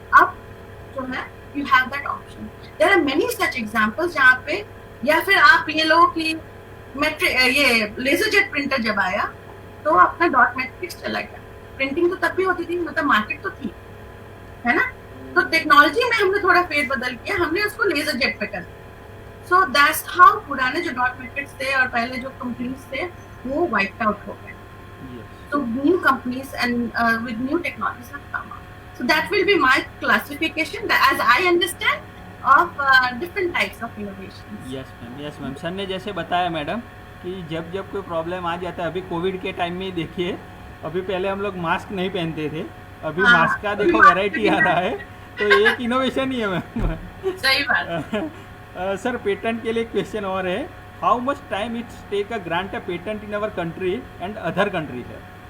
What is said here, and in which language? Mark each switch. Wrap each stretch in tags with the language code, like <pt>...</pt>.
<hi>अब जो है</hi> <en>You have that option. There are many such examples</en> <hi>जहाँ पे, या फिर आप ये लो कि ये लेजर जेट प्रिंटर जब आया तो अपना डॉट मैट्रिक्स चला गया, प्रिंटिंग तो तब भी होती थी, मतलब मार्केट तो थी, है ना, तो टेक्नोलॉजी में हमने थोड़ा फेर बदल किया, हमने उसको लेजर जेट पे कर दिया। सो दैट्स हाउ पुराने जो डॉट मैट्रिक्स थे और पहले जो कंपनीज थे वो वाइप्ड आउट हो गए।</hi> <en>So new companies and with new technologies have come up. So that will be my classification, as I understand, of different types of innovations.</en> <hi>Yes ma'am, sir ने जैसे बताया मैडम कि जब जब कोई प्रॉब्लम आ जाता है, अभी कोविड के टाइम में देखिए, अभी पहले हम लोग मास्क नहीं पहनते थे, अभी मास्क का देखो वैरायटी आ रहा है, तो एक इनोवेशन ही है मैम। सही बात। सर पेटेंट के लिए क्वेश्चन और है,</hi> <en>How much time it's take a grant a patent in our country and other country है?</en>